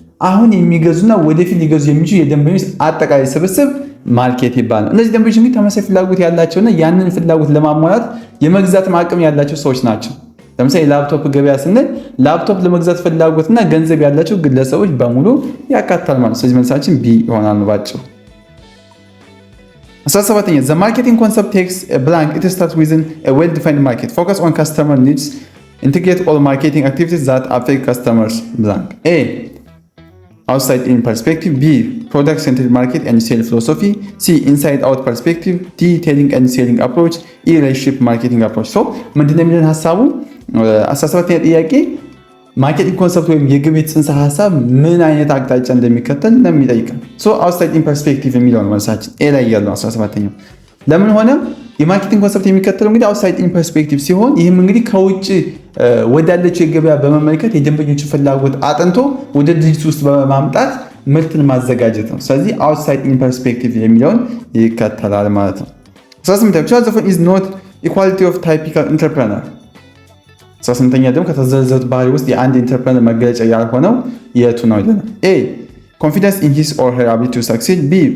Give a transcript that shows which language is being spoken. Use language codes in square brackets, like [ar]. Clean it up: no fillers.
[am] አሁን የሚገዙና ወደፊት ሊገዙ የሚችሉ የደንበኞች አጠቃላይ ስብስብ ማርኬት ይባላል። እነዚህ ደንበኞች እንግዲህ ተመሳሳይ ፍላጎት ያላቸውና ያንን ፍላጎት ለማሟላት የመግዛት አቅም ያላቸው ሰዎች ናቸው። ለምሳሌ ላፕቶፕ ገበያ ስንል ላፕቶፕ ለመግዛት ፍላጎትና ገንዘብ ያላቸው ግለሰቦች በሙሉ ያካትታል ማለት ነው። ስለዚህ መልሳችን ቢ ይሆናል ባጭሩ። 17ኛ [en] The marketing concept takes a blank. It starts within a well-defined market. Focus on customer needs. Integrate all marketing activities that affect customers blank. A outside in perspective, B product centered market and sales philosophy, C inside out perspective, D telling and selling approach, E relationship marketing approach. [am] So ምንድነው የሚለን ሐሳቡ? 17ኛ ጥያቄ ማርኬቲንግ ኮንሰፕት ወይም የግብይት ጽንሰ ሐሳብ ምን አይነት አቅጣጫ እንደሚከተል ነው የሚጠይቀን። ሶ አውትሳይድ ኢን ፐርስፔክቲቭ የሚለው ነው መልሳችን ኤ ላይ ያለው 17ኛው። ለምን ሆነ? የማርኬቲንግ ኮንሰፕት የሚከተለው እንግዲህ አውትሳይድ ኢን ፐርስፔክቲቭ ሲሆን ይህም እንግዲህ ከውጭ ወዳለችው የገበያ በመመልከት የደንበኞችን ፍላጎት አጥንቶ ወደ ድርጅት ውስጥ በማምጣት ምርትን ማዘጋጀት ነው። ስለዚህ አውትሳይድ ኢን ፐርስፔክቲቭ የሚለውን ይከተላል ማለት ነው። 18ኛ [en] ዘ ኢዝ ኖት ኢኳሊቲ ኦፍ ታይፒካል ኢንተርፕረነር። [am] 18ኛ ደግሞ ከተዘረዘሩት ባህሪ ውስጥ የአንድ ኢንተርፕረነር መገለጫ ያልሆነው የቱ ነው ይለናል። [en] ኤ ኮንፊደንስ ኢን ሂዝ ኦር ሄር አቢሊቲ ቱ ሰክሲድ፣ [am] ቢ